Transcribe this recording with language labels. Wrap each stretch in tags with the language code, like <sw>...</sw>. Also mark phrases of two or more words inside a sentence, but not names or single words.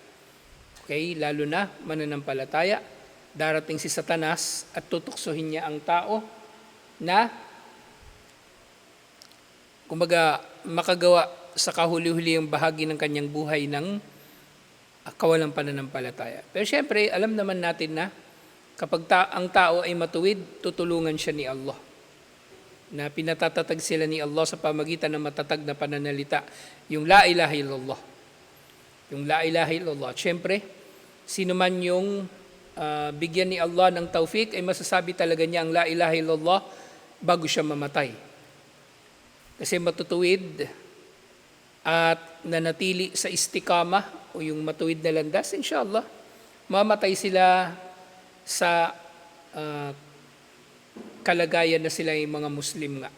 <tl>Okay, lalo na mananampalataya, darating si Satanas at tutuksohin niya ang tao na kumbaga makagawa sa kahuli-huli ang bahagi ng kanyang buhay ng kawalang pananampalataya. Pero syempre, alam naman natin na kapag ang tao ay matuwid, tutulungan siya ni Allah. Na pinatatatag sila ni Allah sa pamagitan ng matatag na pananalita, yung</tl> <ar>لا إله إلا الله.</ar> <tl>Yung</tl> <ar>لا إله إلا الله.</ar> <tl>Syempre, sino man yung bigyan ni Allah ng taufik, ay masasabi talaga niya ang</tl> <ar>لا إله إلا الله</ar> <tl>bago siya mamatay. Kasi matutuwid at nanatili sa istikama o yung matuwid na landas, inshallah, mamatay sila sa kalagayan na sila yung mga Muslim nga.</tl>